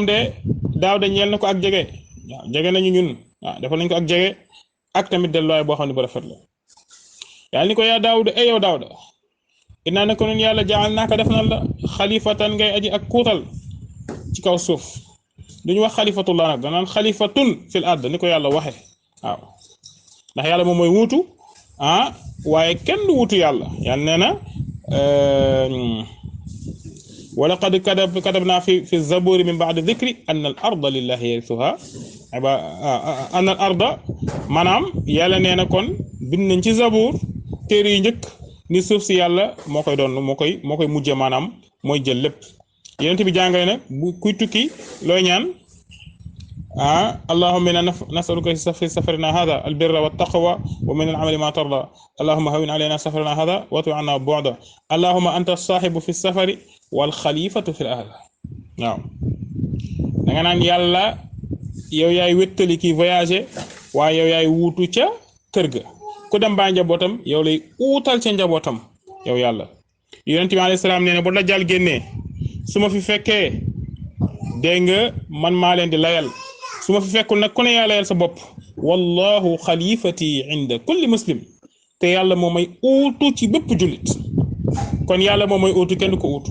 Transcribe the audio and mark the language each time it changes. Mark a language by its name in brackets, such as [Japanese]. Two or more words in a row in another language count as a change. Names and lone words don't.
[Wolof] de Daawda ñeel na ko ak jege waaw jege nañu ñun waaw defal nañ ko ak jege ak tamit delluwaay boo xam ne bu rafet la yàlla ni ko yaa Daawda yow Daawda innaa ne ko nun yàlla jaal naaka def na la xalifatan ngay aji ak kuutal ci kaw suuf duñu wax xalifatullah nag danaan [Arabic] خليفة في الأرض [Wolof] ni ko yàlla waxe waaw ndax yàlla moom mooy wuutu waaye kenn du wuutu yàlla yàlla nee na [Arabic] ولقد كتبنا في الزبور من بعد الذكر أن الأرض لله يرثها أن الأرض lillahi yarithuha anna al arda [Wolof] maanaam yàlla nee na kon bind nañ ci zabour téere yi njëkk ni suuf si yàlla moo koy doon moo koy mujje maanaam mooy jël lépp yonent bi jàngale nag bu kuy tukki looy ñaan [Arabic] اللهم إنا نسألك في سفرنا هذا البر والتقوى ومن العمل ما ترضى اللهم هون علينا سفرنا هذا واطو عنا بعده اللهم أنت الصاحب في السفر والخليفة في الأهل [Wolof] waaw da nga naan yàlla yow yaay wéttali ki voyager waaye yow yaay wuutu ca kër ga ku dem ba njabootam yow lay uutal ca njabootam yow yàlla yonent bi [Arabic] عليه السلام [Wolof] nee na bu Dajjal génnee su ma fi fekkee dégg nga man maa leen di layal su ma fi fekkul nag ku ne yaa layal sa bopp [Arabic] والله خليفتي عند كل مسلم [Wolof] te yàlla moom may uutu ci bépp jullit kon yàlla moom mooy uutu kenn du ko uutu